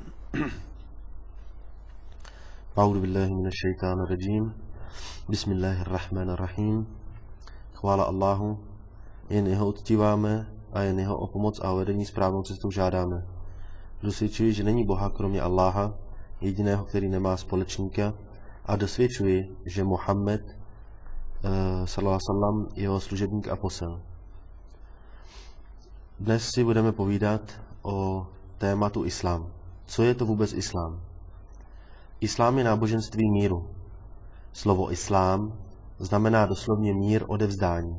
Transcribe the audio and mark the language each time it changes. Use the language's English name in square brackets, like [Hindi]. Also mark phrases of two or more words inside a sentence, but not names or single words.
[Arabic] أعوذ بالله من الشيطان الرجيم. بسم الله الرحمن الرحيم. [Czech] Chvála Allahu, jen jeho uctíváme a jen jeho o pomoc a vedení správnou cestou žádáme. Dosvědčuji, že není Boha kromě Alláha, jediného, který nemá společníka, a dosvědčuji, že Muhammed [Arabic] صلى الله عليه وسلم [Czech] je jeho služebník a posel. Dnes si budeme povídat o tématu islám. Co je to vůbec islám? Islám je náboženství míru. Slovo islám znamená doslovně mír odevzdání.